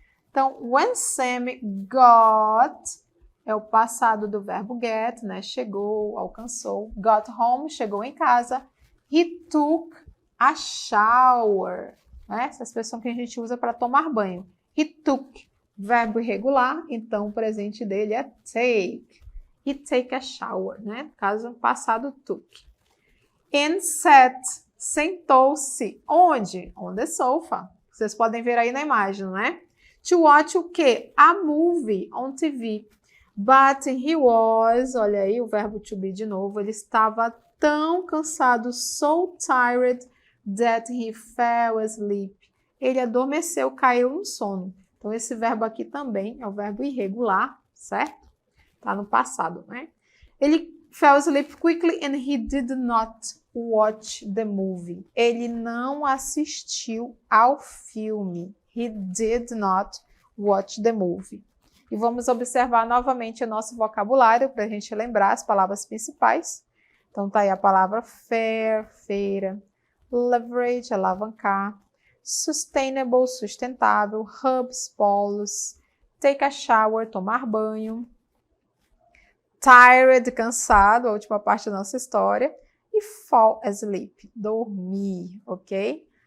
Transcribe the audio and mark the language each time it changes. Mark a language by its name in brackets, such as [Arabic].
[Portuguese] Então, [English] when Sammy got, [Portuguese] é o passado do verbo get, né? Chegou, alcançou. Got home, chegou em casa. [English] He took a shower, né? [Portuguese] Essa expressão que a gente usa para tomar banho. [English] He took, [Portuguese] verbo irregular, então o presente dele é take. [English] He take a shower, né? [Portuguese] No caso, passado [English] took. And sat, [Portuguese] sentou-se. Onde? [English] On the sofa. [Portuguese] Vocês podem ver aí na imagem, não é? [English] To watch [Portuguese] o quê? [English] A movie on TV. But he was, [Portuguese] olha aí o verbo to be de novo, ele estava tão cansado, [English] so tired, that he fell asleep. [Portuguese] Ele adormeceu, caiu no sono. Então, esse verbo aqui também é o verbo irregular, certo? Tá no passado, né? [English] Ele fell asleep quickly and he did not watch the movie. [Portuguese] Ele não assistiu ao filme. [English] He did not watch the movie. [Portuguese] E vamos observar novamente o nosso vocabulário para a gente lembrar as palavras principais. Então, tá aí a palavra fair, feira, leverage, alavancar, sustainable, sustentável, hubs, polos, take a shower, tomar banho, tired, cansado, a última parte da nossa história, e fall asleep, dormir, ok?